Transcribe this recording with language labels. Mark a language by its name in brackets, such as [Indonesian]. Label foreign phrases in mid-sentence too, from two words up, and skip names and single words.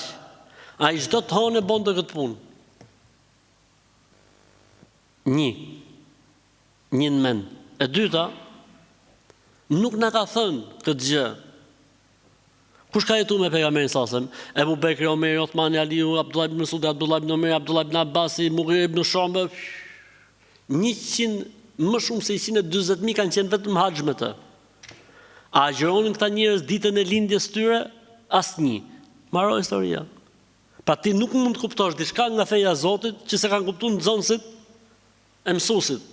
[Albanian] Ai çdo të hënë bonte këtë punë. Një në mend. E dyta, nuk na ka thënë këtë gjë. Kush ka jetuar me pejgamberin [Arabic] صلى الله عليه وسلم? [Albanian] Ebu Bekri, Omeri, Othmani, Aliu, Abdullah ibn Mas'ud, Abdullah ibn Omeri, Abdullah ibn Abbasi, Mughir ibn Shu'ba. 100, më shumë se 140.000 kanë qenë vetëm haxh me të. A agjeronin këta njerëz ditën e lindjes tyre? Asnjë. Maro historia. Pa ti nuk mund të kuptosh diçka nga feja e Zotit që se kanë kuptuar nxënësit e mësuesit.